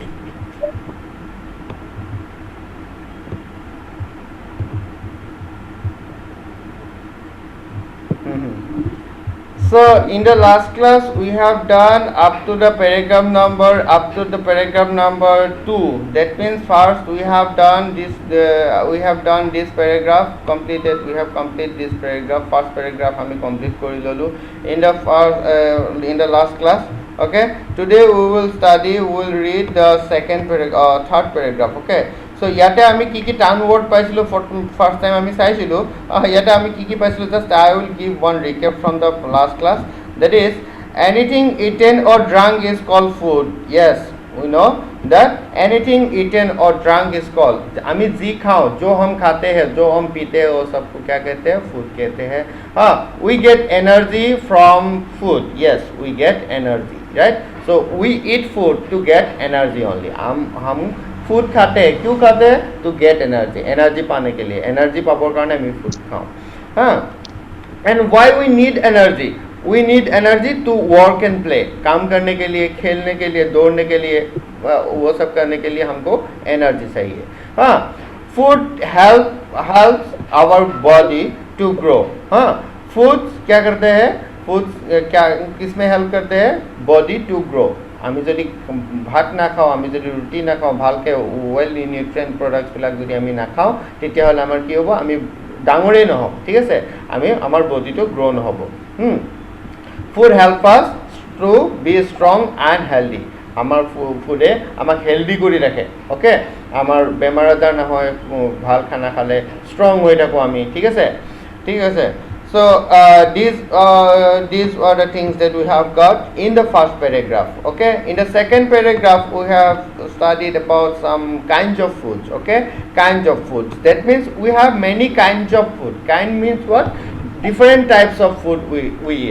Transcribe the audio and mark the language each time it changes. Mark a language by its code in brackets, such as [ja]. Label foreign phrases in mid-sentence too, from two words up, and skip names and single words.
[en] Mhm. So in the last class we have done up to the paragraph number 2. That means first we have done this paragraph completed. We have completed this paragraph. First paragraph [as] আমি complete কৰি ললো [en] in the last class. Okay. Today we will read the third paragraph. Okay. So [as] ইয়াতে আমি কি কি টাৰ্ম ৱৰ্ড পাইছিলোঁ ফাৰ্ষ্ট টাইম আমি চাইছিলোঁ ইয়াতে আমি কি কি পাইছিলোঁ [en] just I will give one recap from the last class that is anything eaten or drunk is called food. Yes, we know that anything eaten or drunk is called. [hi] हमें जी खाओ जो हम खाते हैं जो हम पीते हैं वो सबको क्या कहते हैं फूड कहते हैं हाँ [en] we get energy from food. Yes, we get energy, right? So we eat food to get energy only. [hi] हम फूड खाते हैं क्यों खाते हैं [en] to get energy [hi] पाने के लिए एनर्जी पावर कारण हम फूड खाओ हाँ [en] and why we need energy to work and play [hi] काम करने के लिए खेलने के लिए दौड़ने के लिए वो सब करने के लिए हमको एनर्जी चाहिए हाँ [en] food help our body to grow [hi] हाँ फूड क्या करते हैं फूड क्या किस में हेल्प करते हैं [en] body to grow [as] আমি যদি ভাত নাখাওঁ আমি যদি ৰুটি নাখাওঁ ভালকৈ ৱেল নিউট্ৰিয়েণ্ট প্ৰডাক্টছবিলাক যদি আমি নাখাওঁ তেতিয়াহ'লে আমাৰ কি হ'ব আমি ডাঙৰেই নহ'ম ঠিক আছে আমি আমাৰ বডিটো গ্ৰ' নহ'ব [en] food help us to be strong and healthy [as] আমাৰ ফুডে আমাক হেল্ডি কৰি ৰাখে অ'কে আমাৰ বেমাৰ আজাৰ নহয় ভাল খানা খালে ষ্ট্ৰং হৈ থাকোঁ আমি ঠিক আছে [en] So these are the things that we have got in the first paragraph. Okay. In the second paragraph, we have studied about some kinds of foods. Okay, kinds of foods. That means we have many kinds of food. Kind means what? Different types of food we eat.